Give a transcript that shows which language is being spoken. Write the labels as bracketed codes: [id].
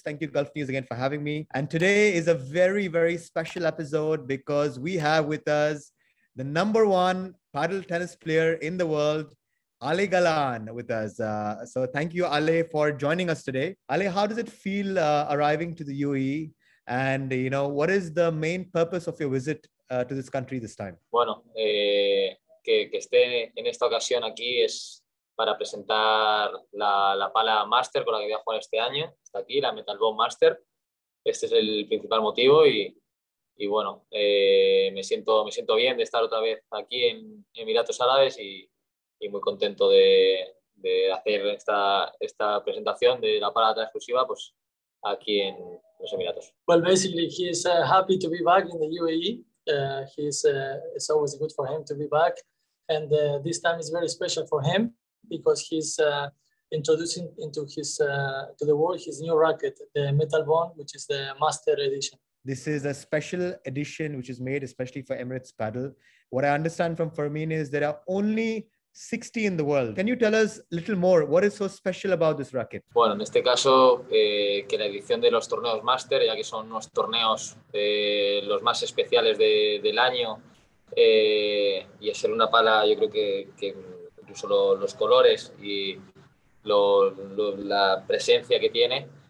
[en] Thank you, Gulf News, again for having me. And today is a very, very special episode because we have with us the number one paddle tennis player in the world, Ale Galan, with us. So thank you, Ale, for joining us today. Ale, how does it feel arriving to the UAE? And, what is the main purpose of your visit to this country this time? [es] Bueno, que esté en esta ocasión aquí es para presentar la pala Master con la que voy a jugar este año. Está aquí, la Metal Bone Master. Este es el principal motivo y bueno, me siento bien de estar otra vez aquí en Emiratos Árabes y muy contento de hacer esta presentación de la pala exclusiva pues aquí en los Emiratos. [en] Well, basically, he's happy to be back in the UAE. It's always good for him to be back, and this time is very special for him because he's introducing to the world his new racket, the Metal Bone, which is the Master Edition. This is a special edition which is made especially for Emirates Padel. What I understand from Fermin is there are only 60 in the world. Can you tell us a little more? What is so special about this racket? [es] Bueno, en este caso, que la edición de los torneos Master, ya que son unos torneos los más especiales del año, y al ser una pala, yo creo que incluso los colores y la presencia que tiene,